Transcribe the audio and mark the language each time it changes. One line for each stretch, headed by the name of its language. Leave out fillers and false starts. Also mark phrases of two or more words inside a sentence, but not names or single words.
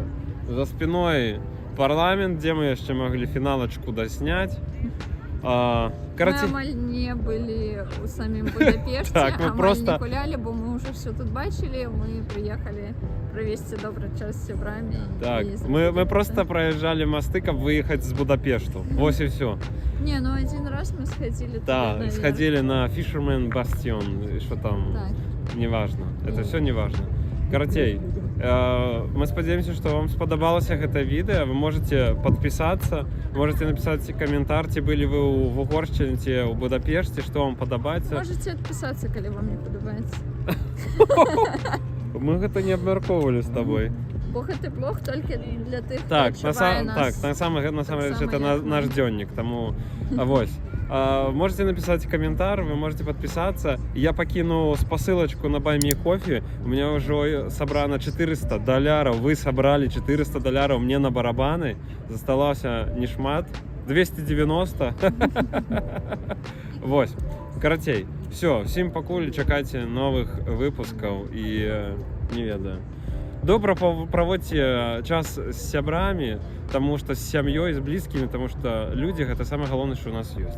Russian: За спиной
Belarusian: парламент, дзе мы яшчэ маглі фіналачку дасняць. Мы амаль не былі ў самім Будапешце, амаль не гулялі, бо мы ўжо все тут бачылі, мы прыехалі правесці добры час з сябрамі. Так, мы просто праязджалі масты, каб выехаць з Будапешту. Вось і все.
Russian: Не, ну один раз мы сходили туда наверх. Сходили на Fisherman Bastion, что там, неважно, это все неважно.
Belarusian: Карацей, мы спадзяемся, што вам спадабалася гэта відэа.
Russian: Вы можете подписаться, можете написать каментар,
Belarusian: ці былі вы ў Вугоршчыне, ці ў Будапешце, што вам падабаецца. Можете адпісацца, калі вам не падабаецца. Мы гэта не абмяркоўвалі з табой. Бо гэты блог толькі для тых, хто Так, адчувае нас. Так, насамрэч, это наш дзённік, таму вось.
Russian: Можете написать комментарий, вы можете подписаться. Я покину посылочку на Buy Me Coffee. У меня уже собрано $400. Вы собрали $400 мне на барабаны.
Belarusian: Засталося не шмат. 290. Вось. Карацей. Все, всім пакуль, чакайце новых выпускаў і не ведаю. Добра праводзьце час з сябрамі, таму што з сям'ёй, з блізкімі, таму што людзі гэта самае галоўнае, што ў нас ёсць.